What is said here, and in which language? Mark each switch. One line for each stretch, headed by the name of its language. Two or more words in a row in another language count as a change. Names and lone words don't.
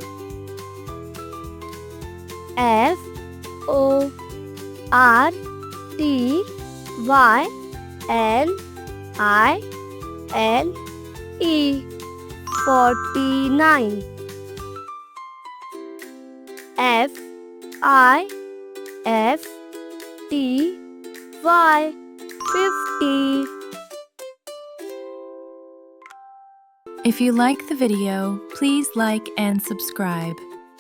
English: F O R T Y N I N E 49. F I F T Y 50. If you like the video, please like and subscribe.